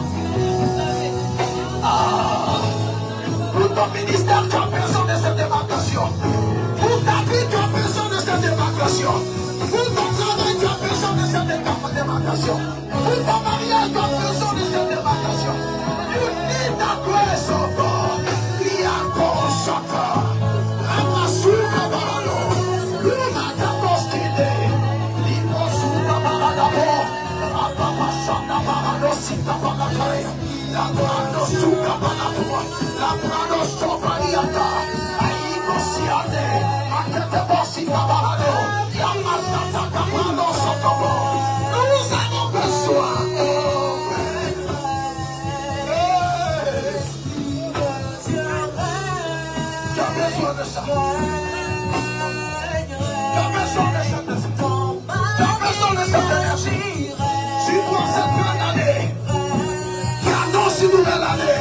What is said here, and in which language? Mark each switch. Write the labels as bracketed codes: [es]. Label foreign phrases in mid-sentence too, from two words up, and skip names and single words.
[fr] Ah, pour ton ministère, tu as besoin de cette démarcation. Pour ta vie, tu as besoin de cette démarcation. Pour ton travail, tu as besoin de cette démarcation. Pour ton mariage, tu as besoin de cette démarcation. [en] You need that grace of God. Liakoshaka. Ramasuka baralo. Lumata postide. Limosuka baradabo. Rapapasaka baralo sita barakaya. La brando suka baratua. La brando sobraniata. Aiko siade. Akete bosita baralo. Yamasata kabrando sotobo. [fr] Nous avons besoin. Tu as besoin de ça. Tu as besoin de cette énergie. Tu as besoin de cette énergie. Tu dois cette fin d'année qui annonce une nouvelle année.